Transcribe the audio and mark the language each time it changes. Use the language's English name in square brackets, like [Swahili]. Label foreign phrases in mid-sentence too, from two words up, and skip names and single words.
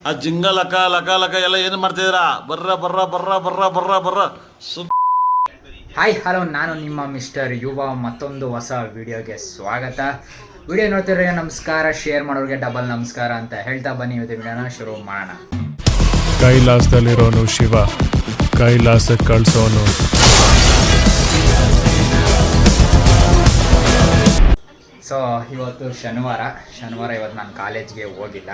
[Kannada] ಆ ಜಿಂಗ ಲಕ ಲಕ ಲಕ ಎಲ್ಲ ಏನು ಮಾಡ್ತಿದ್ದೀರಾ? ಬರ್ರ ಬರ್ರ ಬರ್ರ ಬರ್ರ ಬರ್ರ ಬರ್ರ [English] Hi hello, [Kannada] ನಾನು ನಿಮ್ಮ ಮಿಸ್ಟರ್ ಯುವ. ಮತ್ತೊಂದು ಹೊಸ ವಿಡಿಯೋಗೆ ಸ್ವಾಗತ. ವಿಡಿಯೋ ನೋಡ್ತಿರೋ ನಮಸ್ಕಾರ, ಶೇರ್ ಮಾಡೋರಿಗೆ ಡಬಲ್ ನಮಸ್ಕಾರ ಅಂತ ಹೇಳ್ತಾ ಬನ್ನಿ. ಇವತ್ತು ವಿಡಿಯೋನ ಶುರು ಮಾಡೋಣ. ಕೈಲಾಸದಲ್ಲಿರೋನು ಶಿವ, ಕೈಲಾಸಕ್ಕೆ ಕಳಿಸೋನು. ಸೊ ಇವತ್ತು ಶನಿವಾರ ಇವತ್ತು ನಾನು ಕಾಲೇಜ್ಗೆ ಹೋಗಿಲ್ಲ.